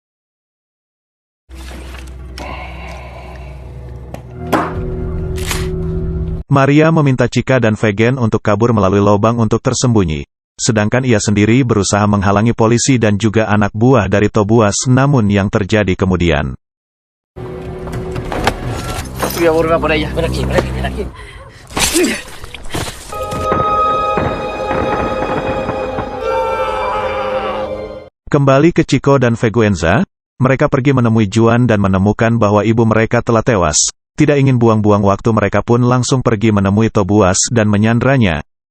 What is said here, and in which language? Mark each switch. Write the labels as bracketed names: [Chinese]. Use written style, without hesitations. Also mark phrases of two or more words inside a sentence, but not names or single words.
[Indonesian] Maria meminta Chica dan Vegan untuk kabur melalui lubang untuk tersembunyi, sedangkan ia sendiri berusaha menghalangi polisi dan juga anak buah dari Tobias. Namun yang terjadi kemudian. [Spanish] Voy a borrar por ella. Ven aquí, ven aquí, ven aquí. [Indonesian] Kembali ke Chico dan Veguenza, mereka pergi menemui Juan dan menemukan bahwa ibu mereka telah tewas. Tidak ingin buang-buang waktu, mereka pun langsung pergi menemui Tobias dan menyandranya.